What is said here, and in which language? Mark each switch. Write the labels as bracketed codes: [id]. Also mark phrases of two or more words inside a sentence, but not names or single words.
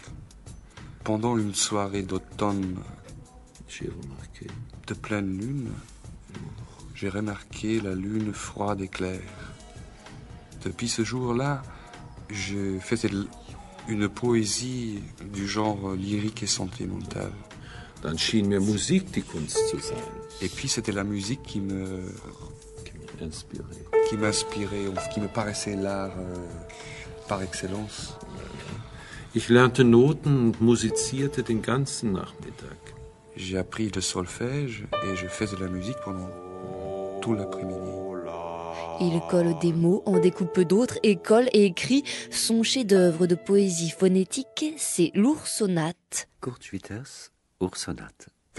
[fr] Pendant une soirée d'automne de pleine lune, j'ai remarqué la lune froide et claire. Depuis ce jour-là, je faisais une poésie du genre lyrique et sentimental. [de] Dann schien mir Musik die Kunst zu sein. [fr] Et puis c'était la musique qui m'inspirait, qui me paraissait l'art par excellence. [de] Ich lernte Noten und musizierte den ganzen Nachmittag. [fr] J'ai appris le solfège et je faisais de la musique pendant tout l'après-midi. Il colle des mots, en découpe d'autres, et colle et écrit son chef-d'œuvre de poésie phonétique, c'est l'Oursonate. Kurt Schwitters, Oursonate.